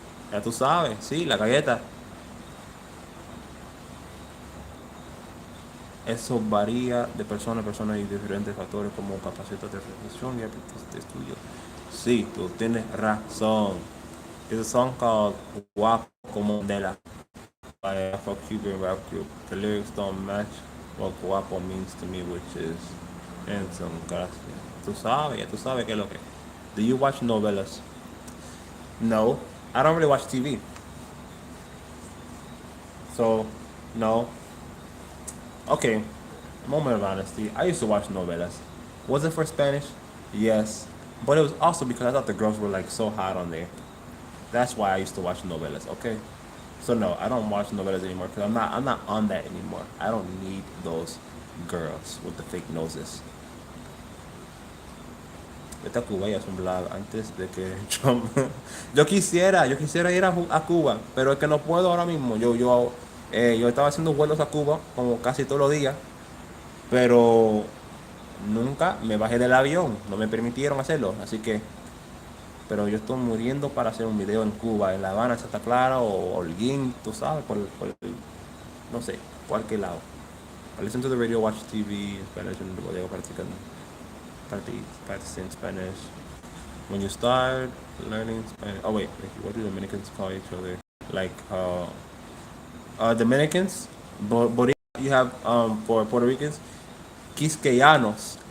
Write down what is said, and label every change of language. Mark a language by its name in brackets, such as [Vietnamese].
[Spanish] Ya tú sabes, sí, la galleta. Eso varía de persona a persona y diferentes factores como capacidad de reflexión y hábitos de estudio. Sí, tú tienes razón. [English] There's a song called Guapo como de la by a Cuban rap group. The lyrics don't match what guapo means to me, which is handsome. [Spanish] Gracias. Tú sabes que es lo que. [English] Do you watch novelas? No, I don't really watch TV. So, no. Okay, moment of honesty. I used to watch novelas. Was it for Spanish? Yes. But it was also because I thought the girls were like so hot on there. That's why I used to watch novelas, okay? So no, I don't watch novelas anymore because I'm not on that anymore. I don't need those girls with the fake noses. [Spanish] Esta Cuba ya es un blog antes de que Trump. Yo quisiera ir a Cuba, pero es que no puedo ahora mismo. Yo estaba haciendo vuelos a Cuba como casi todos los días, pero nunca me bajé del avión, no me permitieron hacerlo, así que, pero yo estoy muriendo para hacer un video en Cuba, en La Habana, Santa Clara o Holguín, tú sabes, no sé, cualquier lado. [English] I listen to the radio, watch TV in Spanish, and bodega practicing Spanish. When you start learning Spanish, oh wait, what do Dominicans call each other? Like, Dominicans, you have for Puerto Ricans, Quisqueyanos.